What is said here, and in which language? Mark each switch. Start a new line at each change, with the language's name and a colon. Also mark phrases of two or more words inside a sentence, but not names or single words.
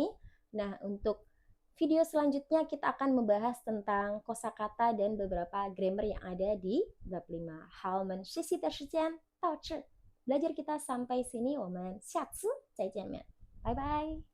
Indonesian: Nah, untuk video selanjutnya kita akan membahas tentang kosakata dan beberapa grammar yang ada di bab 5.
Chinese: 好，我们学习的时间到这。
Indonesian: Belajar kita sampai sini,
Chinese: 我们下次再见面。拜拜。